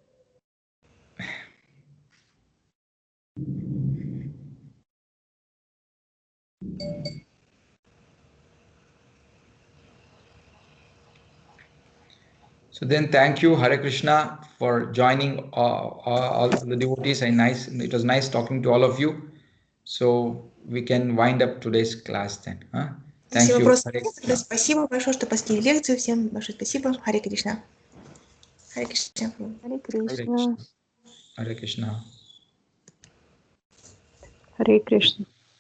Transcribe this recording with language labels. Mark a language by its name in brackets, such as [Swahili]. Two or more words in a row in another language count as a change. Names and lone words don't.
[English] So then thank you, Hare Krishna, for joining all the devotees. And it was nice talking to all of you. So we can wind up today's class then. Thank [Russian] Если [English] you. [Russian] вопросов [English] Hare [Russian] нет, [English] Krishna. [Russian] спасибо большое, что посетили лекцию. Всем большое спасибо. Харе Кришна. Харе Кришна. Харе [English] Hare [Russian] Кришна. [English] Krishna. Hare Krishna. [Russian] Харе Кришна.